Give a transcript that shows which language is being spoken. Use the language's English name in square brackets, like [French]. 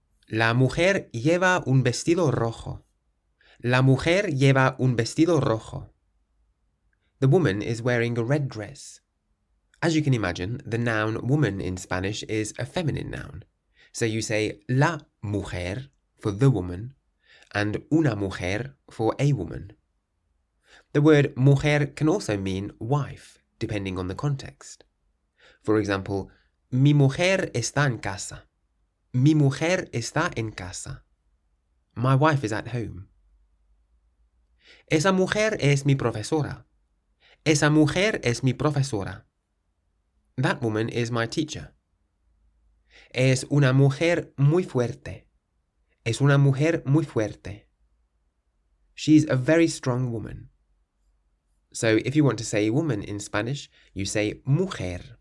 [Spanish] La mujer lleva un vestido rojo. La mujer lleva un vestido rojo. [English] The woman is wearing a red dress. As you can imagine, the noun woman in Spanish is a feminine noun. So you say la mujer for the woman and una mujer for a woman. The word mujer can also mean wife, depending on the context. For example, [Spanish] mi mujer está en casa. Mi mujer está en casa. [English] My wife is at home. [Spanish] Esa mujer es mi profesora. Esa mujer es mi profesora. [English] That woman is my teacher. [Spanish] Es una mujer muy fuerte. Es una mujer muy fuerte. [English] She's a very strong woman. So if you want to say woman in Spanish, you say mujer.